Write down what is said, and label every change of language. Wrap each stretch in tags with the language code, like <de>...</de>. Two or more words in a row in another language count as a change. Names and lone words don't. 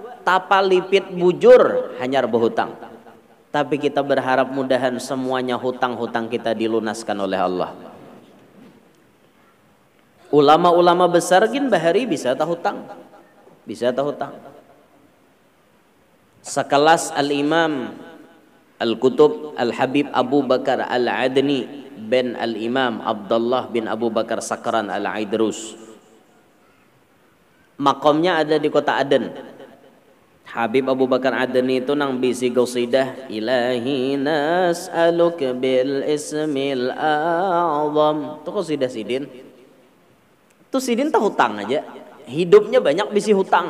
<bjn>Tapalipit bujur hanyar berhutang. Tapi kita berharap mudahan semuanya hutang-hutang kita dilunaskan oleh Allah. Ulama-ulama besar gin bahari bisa tahutang. Bisa tahutang. Sekelas Al-Imam Al-Qutub Al-Habib Abu Bakar Al-Adni bin Al-Imam Abdullah bin Abu Bakar Sakran Al-Aidrus. Makamnya ada di kota Aden. Habib Abu Bakar Adeni itu nang bisi qasidah ilahi nas'aluk bil ismil a'zam. Itu qasidah Sidin. Itu Sidin tak hutang aja. Hidupnya banyak bisi hutang.</bjn>